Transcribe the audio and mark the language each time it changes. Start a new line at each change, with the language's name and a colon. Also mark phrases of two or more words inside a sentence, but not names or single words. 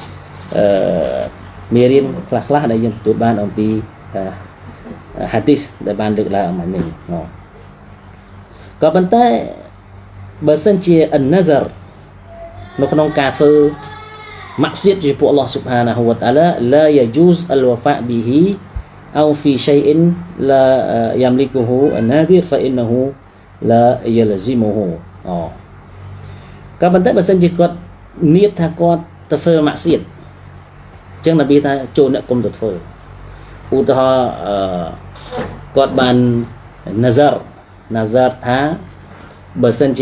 Khmer: មេរៀនខ្លះដែលយើងទទួលបានអំពីហាឌីសដែលបានលើកឡើងអំនេះក៏ប៉ុន្តែបើសិនជា an-nazar នៅក្នុងការធ្វើម៉ាក់សៀតចំពោះអល់ឡោះ
Arabic: سبحانه وتعالى لا يجوز الوفاء به أو في شيء لا يملكه الناذر فإنه لا يلزمه
Khmer: ក៏ប៉ុន្តែបើសិនជាគាត់និយាយថាគាត់ទៅធ្វើម៉ាក់សៀតអញ្ចឹងនប៊ីថាចូលអ្នកគុំទៅធ្វើឧទាហរណ៍គាត់បាន nazar ថាបើសិនជា